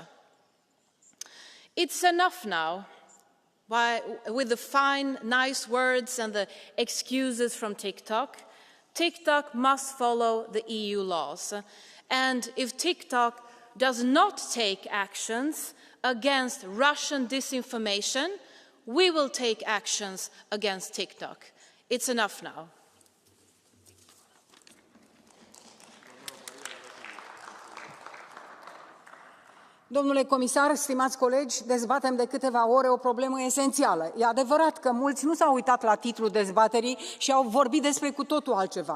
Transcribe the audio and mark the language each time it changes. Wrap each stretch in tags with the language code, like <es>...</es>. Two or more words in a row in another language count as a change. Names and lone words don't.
<en>It's enough now with the fine, nice words and the excuses from TikTok. TikTok must follow the EU laws. And if TikTok does not take actions against Russian disinformation, we will take actions against TikTok. It's enough now.</en> <ro>Domnule comisar, stimați colegi, dezbatem de câteva ore o problemă esențială. E adevărat că mulți nu s-au uitat la titlul dezbaterii și au vorbit despre cu totul altceva.</ro>